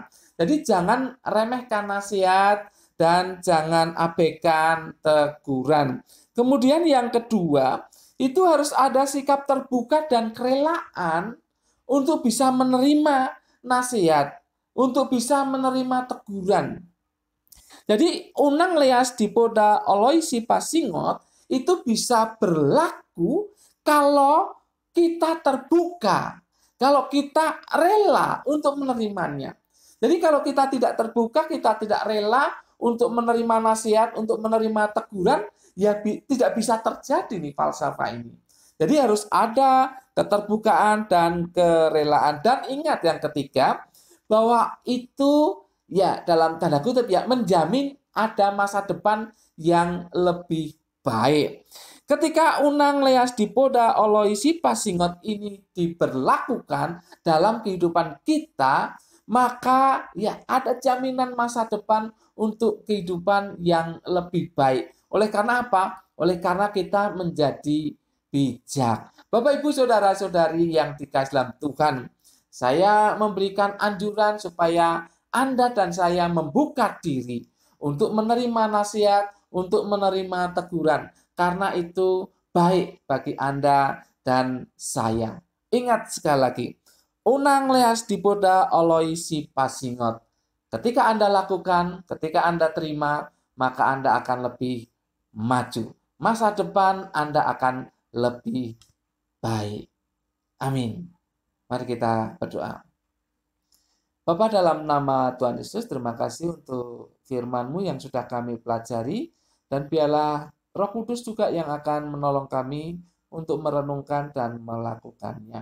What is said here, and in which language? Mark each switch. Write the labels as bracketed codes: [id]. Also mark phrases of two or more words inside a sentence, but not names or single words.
[id] Jadi jangan remehkan nasihat dan jangan abaikan teguran. Kemudian yang kedua, itu harus ada sikap terbuka dan kerelaan untuk bisa menerima nasihat, untuk bisa menerima teguran. Jadi [bbc] unang leas dipoda oloi si pasingot [id] itu bisa berlaku kalau kita terbuka, kalau kita rela untuk menerimanya. Jadi kalau kita tidak terbuka, kita tidak rela untuk menerima nasihat, untuk menerima teguran, ya tidak bisa terjadi nih falsafah ini. Jadi harus ada keterbukaan dan kerelaan. Dan ingat yang ketiga, bahwa itu ya dalam tanda kutip ya menjamin ada masa depan yang lebih baik. Ketika [bbc] unang leas dipoda oloi si pasingot [id] ini diberlakukan dalam kehidupan kita, maka ya ada jaminan masa depan untuk kehidupan yang lebih baik. Oleh karena apa? Oleh karena kita menjadi bijak. Bapak, Ibu, saudara-saudari yang dikasihi dalam Tuhan, saya memberikan anjuran supaya Anda dan saya membuka diri untuk menerima nasihat, untuk menerima teguran, karena itu baik bagi Anda dan saya. Ingat sekali lagi, [bbc] unang leas dipoda oloi si pasingot. [id] Ketika Anda lakukan, ketika Anda terima, maka Anda akan lebih maju. Masa depan Anda akan lebih baik. Amin. Mari kita berdoa. Bapa, dalam nama Tuhan Yesus, terima kasih untuk firman-Mu yang sudah kami pelajari, dan biarlah Roh Kudus juga yang akan menolong kami untuk merenungkan dan melakukannya.